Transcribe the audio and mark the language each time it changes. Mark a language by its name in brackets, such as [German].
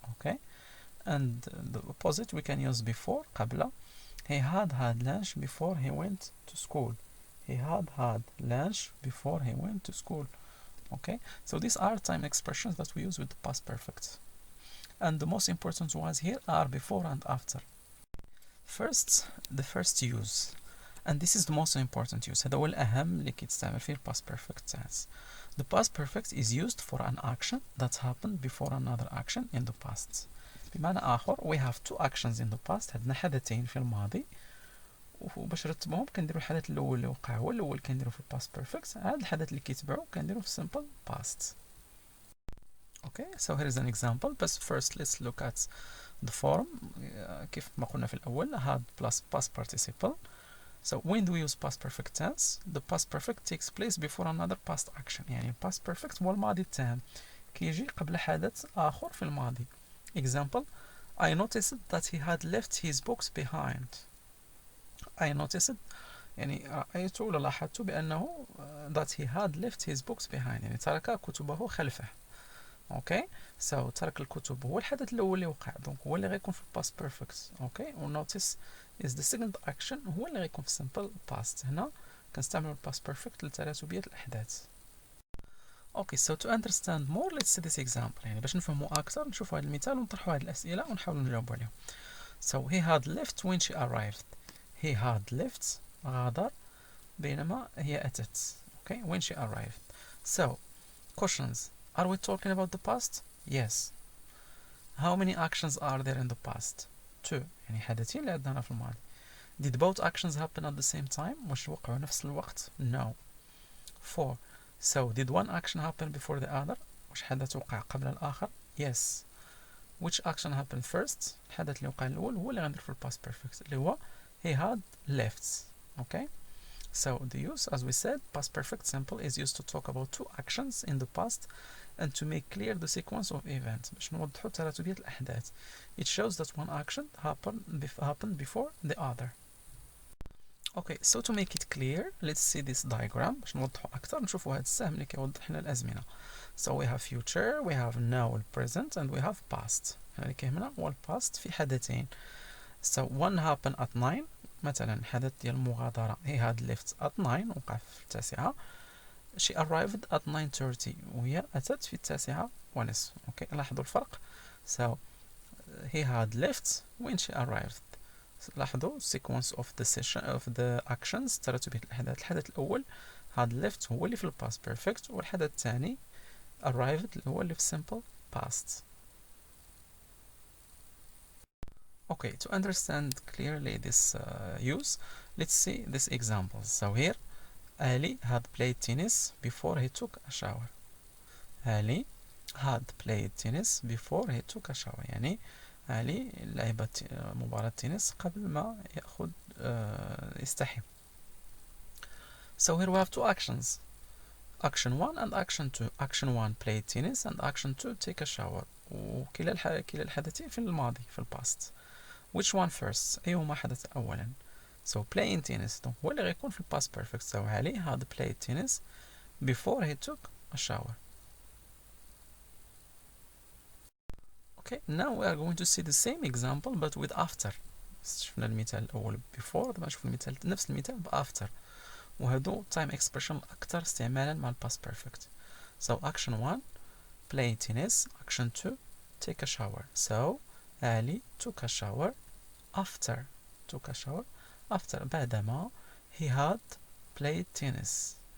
[English] Okay, and the opposite we can use before قبل. He had lunch before he went to school. He had lunch before he went to school. Okay, so these are time expressions that we use with the past perfect. And the most important ones here are before and after. First, the first use. And this is the most important use. [Arabic] هذا هو الأهم اللي كيتستعمل فيه past perfect tense. [English] The past perfect is used for an action that happened before another action in the past. [Arabic] بمعنى آخر [English] we have two actions in the past. [Arabic] عندنا حدثين في الماضي وباش نرتبهم كنديروا الحدث الاول اللي وقع هو الاول كنديروا في الباست بيرفكت. هذا الحدث اللي كيتبعو كنديروا في simple past. [English] Okay, so here is an example. But first let's look at the form. [Arabic] كيف ما قلنا في الأول had plus past participle. [English] So when do we use past perfect tense? The past perfect takes place before another past action. [Arabic] يعني past perfect هو الماضي التام كيجي قبل حدث آخر في الماضي. [English] Example: I noticed that he had left his books behind. I noticed [Arabic] يعني رأيت ولا لاحظت بأنه [English] that he had left his books behind [Arabic] يعني ترك كتبه خلفه. Okay, so ترك الكتب هو الحدث الأول اللي وقع دونك هو اللي غيكون في past perfect. [English] Okay, و notice is the second action [Arabic] هو اللي غيكون في [English] simple past. [Arabic] هنا كنستعملوا past perfect لتراتبية الأحداث. [English] Okay, so to understand more let's see this example. [Arabic] يعني باش نفهموا أكثر نشوفوا هذا المثال ونطرحوا هذه الأسئلة ونحاولوا نجاوبوا عليهم. [English] So he had left when she arrived. He had left [Arabic] غادر بينما هي أتت. [English] Okay, when she arrived. So questions: are we talking about the past? Yes. How many actions are there in the past? Two. [Arabic] يعني حدثين اللي عندنا في الماضي. [English] Did both actions happen at the same time? [Arabic] واش وقعوا نفس الوقت؟ No. [English] 4. So did one action happen before the other? [Arabic] واش حدث وقع قبل الآخر؟ Yes. [English] Which action happened first? [Arabic] الحدث اللي وقع الأول هو اللي غندير في past perfect اللي هو [English] he had left. [Arabic] Okay. [English] So the use, as we said, past perfect simple is used to talk about two actions in the past and to make clear the sequence of events. [Arabic] باش نوضحوا تراتبية الأحداث. [English] It shows that one action happened before the other. Okay, so to make it clear, let's see this diagram [Arabic] باش نوضحوا أكثر. نشوفوا هذا السهم اللي كيوضح لنا الأزمنة. [English] So we have future, we have now, present, and we have past. [Arabic] اللي كيهمنا هو الباست في حدثين. [English] So one happened at 9. [Arabic] مثلا حدث ديال المغادرة [English] he had left at 9 [Arabic] وقع في 9. [English] she arrived at 9:30 [Arabic] وهي أتت في 9:30. اوكي لاحظوا الفرق. [English] so he had left when she arrived. لاحظوا sequence of the session of the actions [Arabic] ترتيبية الأحداث. الحدث الأول had left هو اللي في الباست بيرفكت والحدث الثاني arrived اللي هو اللي في simple past. [English] Okay, to understand clearly this use, let's see this example. So here, Ali had played tennis before he took a shower. Ali had played tennis before he took a shower. [Arabic] يعني Ali لعب مباراة تنس قبل ما يأخذ يستحم. [English] So here we have two actions. Action 1 and action 2. Action 1 played tennis and action 2 take a shower. [Arabic] وكلا الحدثين في الماضي في الباست. [English] Which one first? [Arabic] أيهما حدث أولا؟ [English] So playing tennis [Arabic] هو اللي غيكون في past perfect. [English] So Ali had played tennis before he took a shower. Okay, now we are going to see the same example but with after. [Arabic] شفنا المثال الأول before دابا نشوف المثال نفس المثال ب after. وهادو time expression أكثر استعمالا مع past perfect. [English] So action 1 play tennis. Action 2 take a shower. So Ali took a shower after بعدما he had played tennis.